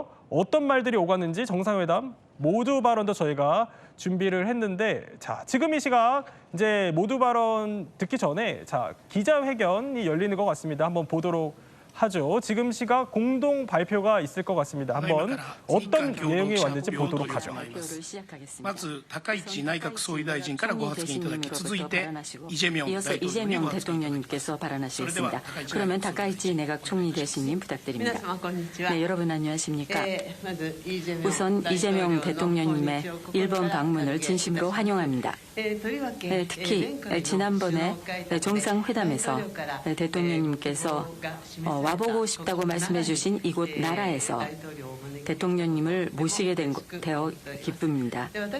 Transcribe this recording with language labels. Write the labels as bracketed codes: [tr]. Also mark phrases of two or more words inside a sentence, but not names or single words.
[ko] 어떤 말들이 오갔는지 정상회담 모두 발언도 저희가 준비를 했는데, 자, 지금 이 시각 이제 모두 발언 듣기 전에 자, 기자회견이 열리는 것 같습니다. 한번 보도록 하죠. 지금 시각 공동 발표가 있을 것 같습니다. 한번 어떤 내용이 왔는지 보도록 하죠. [ja] まず高市内閣総理大臣からご発言いただき、続いてイ・ジェミョン [ko] 이어서 [ja] 大統領に [ko] 이재명 [ja] ご発言いただきます [ko] 대통령님께서 발언하시겠습니다. 그러면 다카이치 내각 총리 대신님 부탁드립니다. 네, 여러분 안녕하십니까? 우선 이재명 대통령님의 일본 방문을 진심으로 환영합니다. 특히 지난번에 정상회담에서 대통령님께서 와보고 싶다고 말씀해 주신 이곳 나라에서 대통령님을 모시게 되어 기쁩니다.